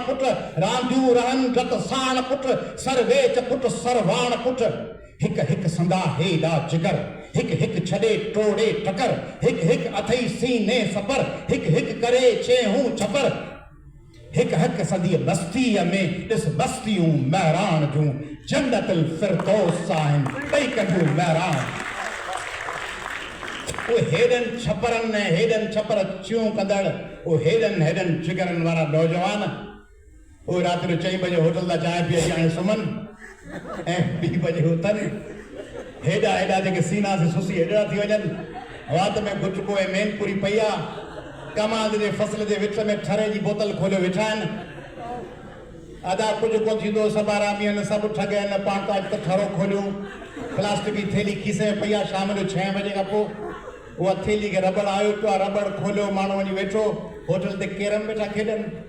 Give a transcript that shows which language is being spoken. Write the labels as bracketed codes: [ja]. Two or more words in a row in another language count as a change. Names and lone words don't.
[sd] पुट, रांदियूं रहनि रत साण पुट, सरवेच पुट सरवान पुट, हिक हिक संदा हेॾा जिगर, हिक हिक छॾे टोड़े टकर, हिक हिक अथई सीने सफर, हिक हिक करे चेहूं छपर, हिक हिक सदी बस्तीअ में ॾिस बस्तियूं महरान जूं, जन्नतुल फिरदौस आहिनि ॿई कंदियूं महरान। उहे हेॾनि छपरनि ऐं हेॾनि छपर चियूं कंदड़, उहे हेॾनि जिगरनि वारा नौजवान, उहे राति जो 4 बजे होटल तां चांहि पी अची हाणे सुम्हनि ऐं 2 बजे उथनि, हेॾा हेॾा जेके सीना से सुसी हेॾा थी वञनि, वात में गुटको ऐं मेनपुरी पई आहे, कमाद जे फसल जे विच में ठरे जी बोतल खोलियो वेठा आहिनि, अदा कुझु कोन थींदो, सभु आरामी आहिनि, सभु ठग आहिनि, पाण त अॼु त ठरो खोलियूं, प्लास्टिक जी थैली खीसे में पई आहे, शाम जो 6 बजे खां पोइ उहा थैली खे रबड़ आयो पियो आहे, रबड़ खोलियो, माण्हू वञी वेठो, होटल ते कैरम वेठा खेॾनि,